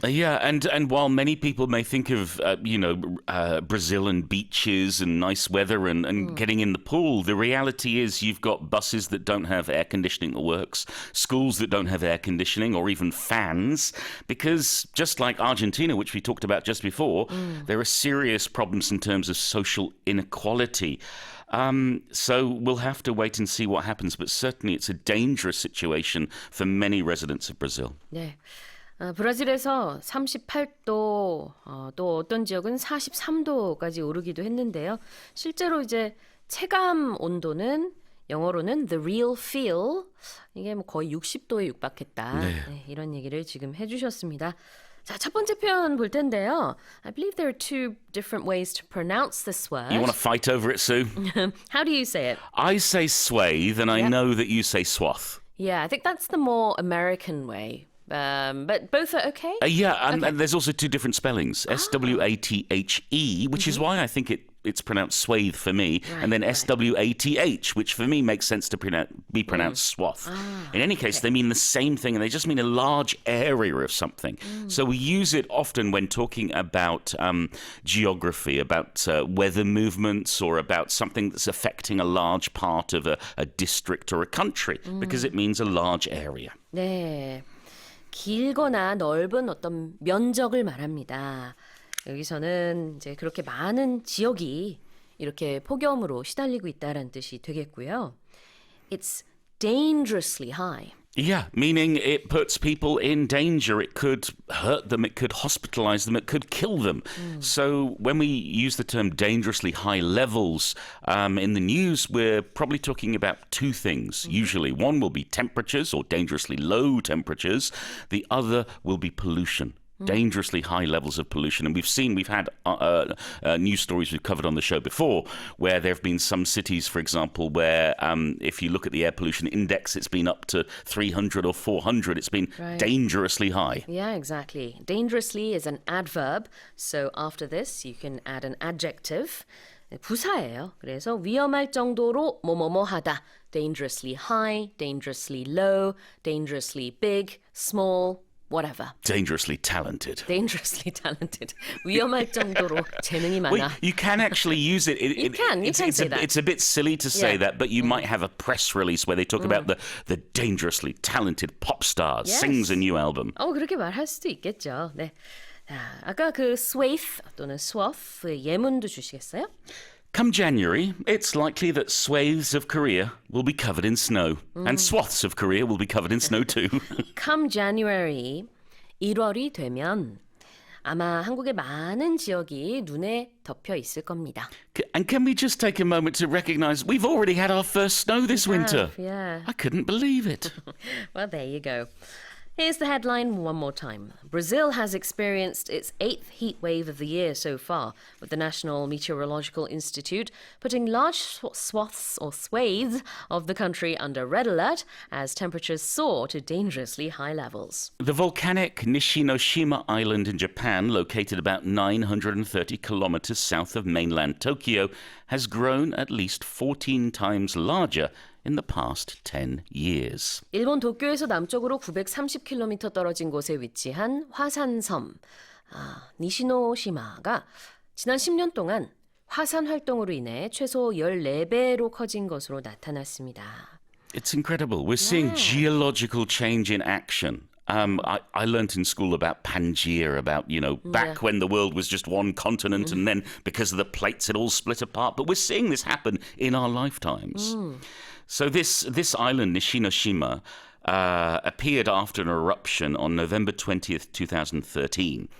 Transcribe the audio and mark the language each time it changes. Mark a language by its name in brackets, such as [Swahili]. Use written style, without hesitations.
[English] Yeah, and while many people may think of Brazil and beaches and nice weather and getting in the pool, the reality is you've got buses that don't have air conditioning that works, schools that don't have air conditioning or even fans, because just like Argentina, which we talked about just before, there are serious problems in terms of social inequality. So we'll have to wait and see what happens, but certainly it's a dangerous situation for many residents of Brazil. [Korean] 네. 브라질에서 38도, 또 어떤 지역은 43도까지 오르기도 했는데요. 실제로 이제 체감 온도는 영어로는 [English] the real feel, [Korean] 이게 뭐 거의 60도에 육박했다. 네. 네, 이런 얘기를 지금 해주셨습니다. 자, 첫 번째 표현 볼 텐데요. [English] I believe there are two different ways to pronounce this word. You want to fight over it, Sue? How do you say it? I say swathe, and I Yep. know that you say swath. Yeah, I think that's the more American way. But both are okay? And there's also two different spellings. S-W-A-T-H-E, which is why I think it's pronounced swathe for me, and then S-W-A-T-H, which for me makes sense to be pronounced swath. In any case, they mean the same thing, and they just mean a large area of something. So we use it often when talking about geography, about weather movements, or about something that's affecting a large part of a district or a country, because it means a large area. [Korean] 네. 길거나 넓은 어떤 면적을 말합니다. 여기서는 이제 그렇게 많은 지역이 이렇게 폭염으로 시달리고 있다는 뜻이 되겠고요. [English] It's dangerously high. Yeah, meaning it puts people in danger. It could hurt them, it could hospitalize them, it could kill them. So when we use the term dangerously high levels in the news, we're probably talking about two things, usually. One will be temperatures or dangerously low temperatures. The other will be pollution. Dangerously high levels of pollution. And we've had news stories we've covered on the show before, where there have been some cities, for example, where if you look at the air pollution index, it's been up to 300 or 400. It's been dangerously high. Yeah, exactly. Dangerously is an adverb. So after this, you can add an adjective. [Korean] 부사예요. 그래서 위험할 정도로 뭐뭐뭐하다. [English] Dangerously high, dangerously low, dangerously big, small, whatever. Dangerously talented. Dangerously talented. 위험할 정도로 재능이 많아. Well, you can actually use it. You can say that. It's a bit silly to say that, but you might have a press release where they talk about the dangerously talented pop star sings a new album. [Korean] 그렇게 말할 수도 있겠죠. 네. 자, 아까 그 swathe 또는 swath 예문도 주시겠어요? [English] Come January, it's likely that swathes of Korea will be covered in snow, and swaths of Korea will be covered in snow too. Come January, [Korean] 1월이 되면 아마 한국의 많은 지역이 눈에 덮여 있을 겁니다. [English] And can we just take a moment to recognize we've already had our first snow this winter? Yeah. I couldn't believe it. Well, there you go. Here's the headline one more time. Brazil has experienced its 8th heat wave of the year so far, with the National Meteorological Institute putting large swaths or swathes of the country under red alert as temperatures soar to dangerously high levels. The volcanic Nishinoshima Island in Japan, located about 930 kilometers south of mainland Tokyo, has grown at least 14 times larger in the past 10 years. [Korean] 일본 도쿄에서 남쪽으로 930km 떨어진 곳에 위치한 화산섬 니시노시마가 지난 10년 동안 화산 활동으로 인해 최소 14배로 커진 것으로 나타났습니다. [English] It's incredible. We're seeing geological change in action. I learnt in school about Pangaea, about, back when the world was just one continent and then because of the plates it all split apart. But we're seeing this happen in our lifetimes. So this island, Nishinoshima, appeared after an eruption on November 20th, 2013.